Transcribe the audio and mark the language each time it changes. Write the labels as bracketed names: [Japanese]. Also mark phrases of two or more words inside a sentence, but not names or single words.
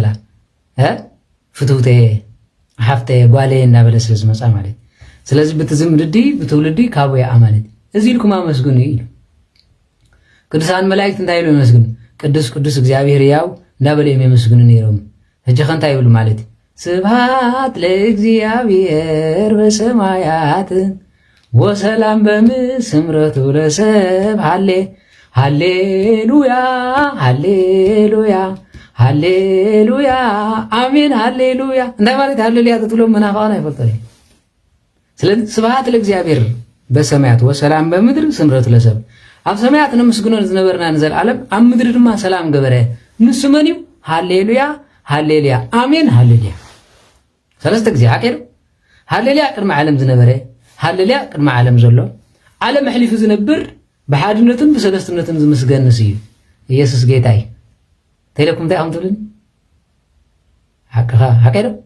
[Tigrinya] ፍትውተ ሓፍተ ጓሌ እናበለ ስለ ዝመፃ ማለት ስለዚ በቲ ዝምድዲ ብትውልዲ ካብኡ ያ ማለት እዚ ኢልኩም ኣመስግኑ ኢሉ ቅዱሳን መላእክት እንታይ ኢሉ ይመስግኑ [Geez] ቅዱስ ቅዱስ እግዚአብሔር [Tigrinya] ያው እንዳበለ የመስግኑ ነይሮም ሕጂ ኸ እንታይ ይብሉ ማለት [Geez] ስብሐት ለእግዚአብሔር በሰማያት ወሰላም በምስምረቱ ለሰብ [Tigrinya] ሃሌሉያ ሃሌሉያ ሃሌሉያ አሜን ሃሌሉያ እንታይ ማለት ሃሌሉያ ተትሎም መናኸና ይፈልጠል ስለዚህ [Geez] ስብሐት ለእግዚአብሔር በሰማያት ወሰላም በምድር ስምረቱ ለሰብ [Tigrinya] ኣብ ሰማያት ነመስግኖ ዝነበርና ንዘለዓለም ኣብ ምድሪ ድማ ሰላም ገበረ ንሱ መን እዩ ሃሌሉያ ሃሌሉያ አሜን ሃሌሉያ ሰለስተ ግዜ ሓቀዱ ሃሌሉያ ቅድሚ ዓለም ዝነበረ ሃሌሉያ ቅድሚ ዓለም ዘሎ ዓለም ኣሕሊፉ ዝነብር ብሓድነትን ብሰለስትነትን ዝምስገንስ እዩ ኢየሱስ ጌታ እዩ ተይለኩም እንታይ ከም ትብልን ሓቅኻ ሓቀዱ